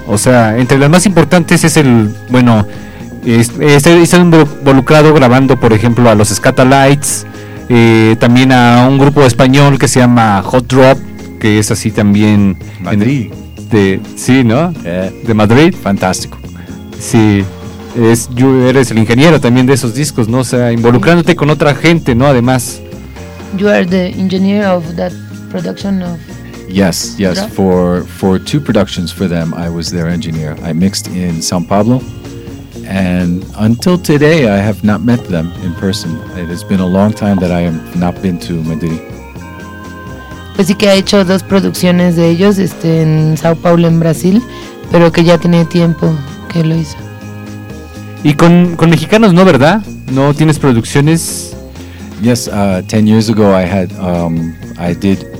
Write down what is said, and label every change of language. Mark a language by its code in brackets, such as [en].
[es] O sea, entre las más importantes es está involucrado grabando, por ejemplo, a los Scatalites, también a un grupo español que se llama Hot Drop, que es así también Madrid. De Madrid, fantástico. Sí, eres el ingeniero también de esos discos, ¿no? O sea, involucrándote con otra gente, ¿no? Además, [en] you are the engineer of that production of. Yes, yes. Drop? For two productions for them, I was their engineer. I mixed in São Paulo, and until today, I have not met them in person. It has been a long time that I have not been to Madrid. [es] Pues sí que ha hecho dos producciones de ellos en Sao Paulo, en Brasil, pero que ya tiene tiempo que lo hizo. Y con mexicanos, ¿no, verdad? ¿No tienes producciones? [en] Yes, 10 years ago I did